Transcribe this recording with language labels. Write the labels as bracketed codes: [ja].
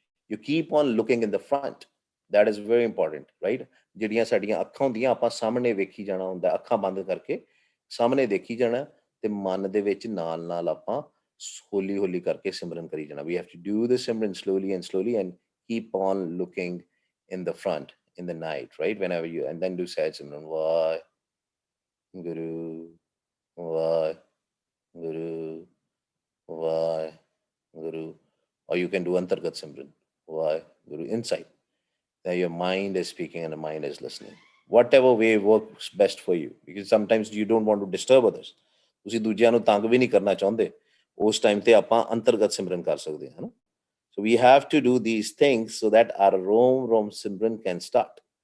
[en] You keep on looking in the front. That is very important, right? [pa] ਜਿਹੜੀਆਂ ਸਾਡੀਆਂ ਅੱਖਾਂ ਹੁੰਦੀਆਂ ਆਪਾਂ ਸਾਹਮਣੇ ਵੇਖੀ ਜਾਣਾ ਹੁੰਦਾ, ਅੱਖਾਂ ਬੰਦ ਕਰਕੇ ਸਾਹਮਣੇ ਦੇਖੀ ਜਾਣਾ ਤੇ ਮਨ ਦੇ ਵਿੱਚ ਨਾਲ ਨਾਲ ਆਪਾਂ ਹੌਲੀ ਹੌਲੀ ਕਰਕੇ ਸਿਮਰਨ ਕਰੀ ਜਾਣਾ. [en] We have to do the simran slowly and slowly and keep on looking in the front in the night, right? Whenever you, and then do sad simran, Vah Guru, Vah Guru, Vah Guru. Or you can do antargat simran, Vah Guru, inside. Now your mind is speaking and the mind is listening. Whatever way works best for you, because sometimes you don't want to disturb others. [pa] ਤੁਸੀਂ ਦੂਜਿਆਂ ਨੂੰ ਤੰਗ ਵੀ ਨਹੀਂ ਕਰਨਾ ਚਾਹੁੰਦੇ, ਉਸ time ਤੇ ਆਪਾਂ ਅੰਤਰਗਤ ਸਿਮਰਨ ਕਰ ਸਕਦੇ ਹਾਂ ਨਾ. [en] So we have to do these things so that our Rom Simran can start.